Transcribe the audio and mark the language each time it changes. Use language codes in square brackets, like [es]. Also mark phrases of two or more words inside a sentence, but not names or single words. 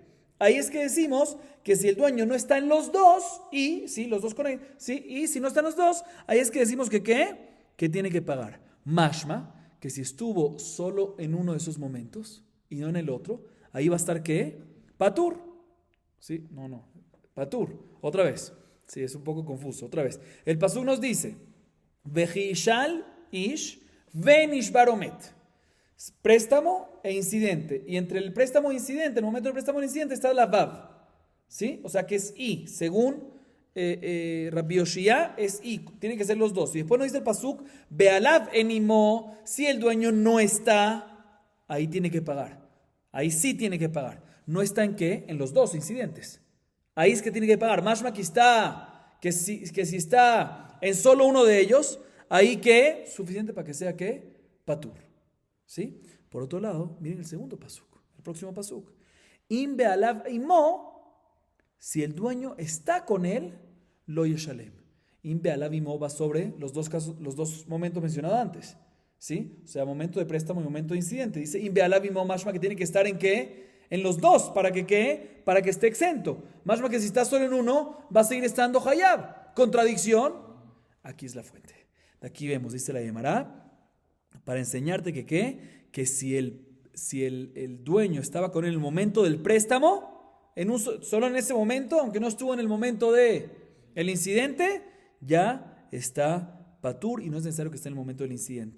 [es] Ahí es que decimos que si el dueño no está en los dos, y si los dos con él, sí, y si no están los dos, ahí es que decimos que ¿qué? Que tiene que pagar. Mashma, que si estuvo solo en uno de esos momentos y no en el otro, ahí va a estar ¿qué? Patur. ¿Sí? No. Patur. Otra vez. Sí, es un poco confuso. Otra vez. El pasuk nos dice, [he] וכי ישאל איש ונשבר או מת. [es] Préstamo e incidente. Y entre el préstamo e incidente, en el momento del préstamo e incidente, está la Vav. ¿Sí? O sea que es I. Según Rabbi Yoshia, es I. Tienen que ser los dos. Y después nos dice el pasuk, [he] בעליו אין עמו, [es] si el dueño no está, ahí tiene que pagar. Ahí sí tiene que pagar. ¿No está en qué? En los dos incidentes. Ahí es que tiene que pagar. Mashma que está, que si está en solo uno de ellos, ahí que, suficiente para que sea ¿qué? Patur. ¿Sí? Por otro lado, miren el segundo pasuk, el próximo pasuk. [he] אם בעליו עמו, [es] si el dueño está con él, [he] לא ישלם. אם בעליו עמו [es] va sobre los dos momentos mencionados antes. ¿Sí? O sea, momento de préstamo y momento de incidente. Dice [he] אם בעליו עמו, [es] mashma que tiene que estar en qué? En los dos, ¿para que qué? Para que esté exento. Mashma que si está solo en uno, va a seguir estando hayab. Contradicción. Aquí es la fuente. De aquí vemos, dice la Gemara, para enseñarte que ¿qué? Que si el dueño estaba con él en el momento del préstamo, solo en ese momento, aunque no estuvo en el momento del incidente, ya está patur y no es necesario que esté en el momento del incidente.